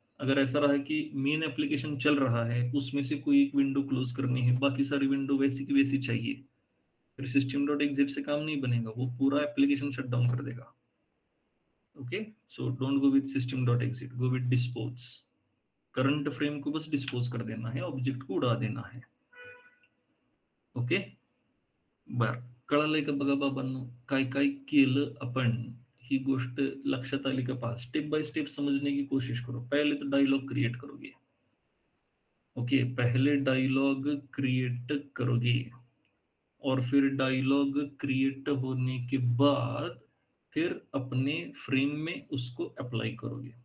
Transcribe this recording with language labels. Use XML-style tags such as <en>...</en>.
<hi>अगर ऐसा रहा कि मेन एप्लीकेशन चल रहा है, उसमें से कोई एक विंडो क्लोज करनी है, बाकी सारी विंडो वैसी की वैसी चाहिए, फिर सिस्टम डॉट एग्जिट से काम नहीं बनेगा, वो पूरा एप्लीकेशन शट डाउन कर देगा।</hi> <en>Okay, so don't go with system dot exit, go with dispose.</en> <hi>Current frame को बस डिस्पोज कर देना है, ऑब्जेक्ट को उडा देना है।</hi> <mr>ओके, बर, कळालंय का बघा बाबांनो? काय काय केलं आपण, ही गोष्ट लक्षात आली का?</mr> <hi>पास स्टेप बाय स्टेप समझने की कोशिश करो। पहले तो डायलॉग क्रिएट करोगे। ओके, पहले डायलॉग क्रिएट करोगे और फिर डायलॉग क्रिएट होने के बाद फिर अपने फ्रेम में उसको अप्लाई करोगे।</hi>